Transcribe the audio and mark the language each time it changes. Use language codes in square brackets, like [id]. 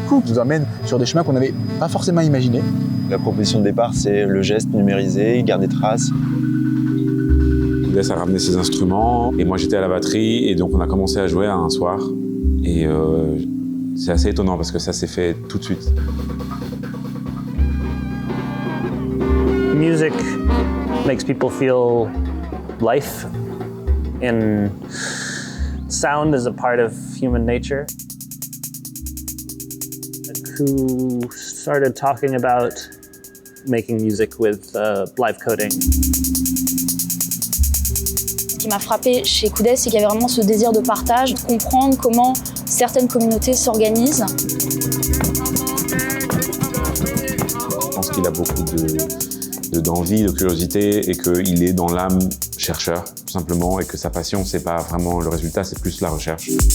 [fr] Nous amène sur des chemins qu'on n'avait pas forcément imaginés. La proposition de départ, c'est le geste numérisé, garder trace. Koudès a ramené ses instruments et moi j'étais à la batterie et donc on a commencé à jouer un soir. Et c'est assez étonnant parce que ça s'est fait tout de suite. [en] Music makes people feel life, and sound is a part of human nature. Who started talking about making music with live coding. [fr] Ce qui m'a frappé chez Koudès, c'est qu'il y avait vraiment ce désir de partage, de comprendre comment certaines communautés s'organisent. Je pense qu'il a beaucoup d'envie, de curiosité et qu'il est dans l'âme chercheur, tout simplement, et que sa passion, c'est pas vraiment le résultat, c'est plus la recherche.